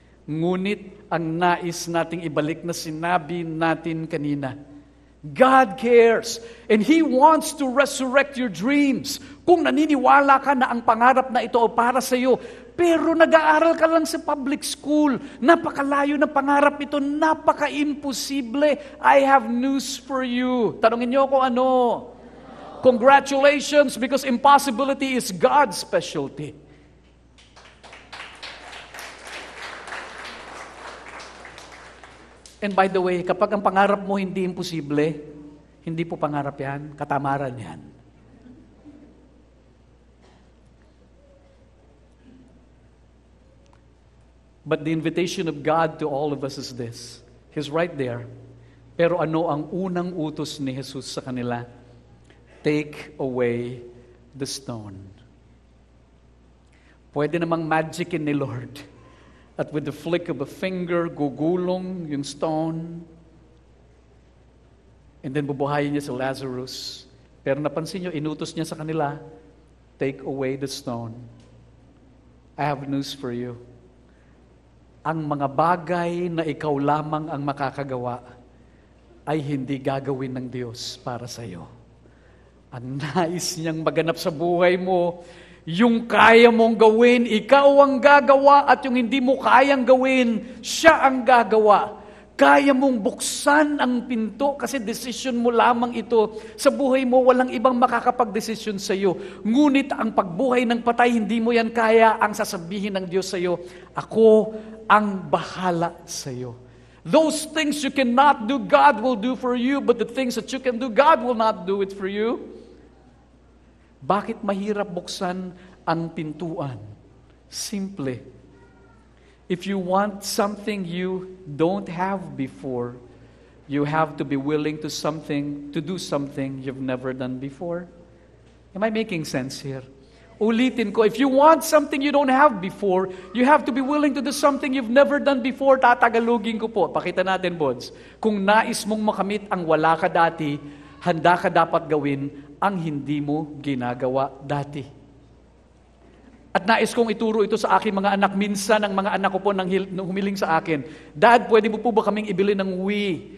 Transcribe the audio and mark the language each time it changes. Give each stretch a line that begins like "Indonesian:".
Filipino: Ngunit ang nais nating ibalik na sinabi natin kanina,
English: God cares and He wants to resurrect your dreams.
Filipino: Kung naniniwala ka na ang pangarap na ito para sa iyo, pero nag-aaral ka lang sa public school, napakalayo ng pangarap ito, napaka-imposible,
English: I have news for you.
Filipino: Tanungin niyo ako ano?
English: Congratulations, because impossibility is God's specialty. And by the way,
Filipino: kapag ang pangarap mo hindi imposible, hindi po pangarap yan, katamaran yan.
English: But the invitation of God to all of us is this. He's right there.
Filipino: Pero ano ang unang utos ni Jesus sa kanila?
English: Take away the stone.
Filipino: Pwede namang magicin ni Lord. At
English: with the flick of a finger,
Filipino: gugulong yung stone. And then bubuhayin niya si Lazarus. Pero napansin niyo, inutos niya sa kanila,
English: take away the stone. I have news for you.
Filipino: Ang mga bagay na ikaw lamang ang makakagawa ay hindi gagawin ng Diyos para sa iyo. Ang nais niyang maganap sa buhay mo, yung kaya mong gawin, ikaw ang gagawa, at yung hindi mo kayang gawin, siya ang gagawa. Kaya mong buksan ang pinto kasi desisyon mo lamang ito. Sa buhay mo, walang ibang makakapag-desisyon sa iyo. Ngunit ang pagbuhay ng patay, hindi mo yan kaya. Ang sasabihin ng Diyos sa iyo, ako ang bahala sa iyo.
English: Those things you cannot do, God will do for you. But the things that you can do, God will not do it for you.
Filipino: Bakit mahirap buksan ang pintuan?
English: Simple. If you want something you don't have before, you have to be willing to do something you've never done before. Am I making sense here?
Filipino: Ulitin ko,
English: if you want something you don't have before, you have to be willing to do something you've never done before.
Filipino: Tatagalogin ko po. Pakita natin, Bods. Kung nais mong makamit ang wala ka dati, handa ka dapat gawin ang hindi mo ginagawa dati. At nais kong ituro ito sa aking mga anak. Minsan, ang mga anak ko po nang humiling sa akin, Dad, pwede mo po ba kaming ibili ng Wii?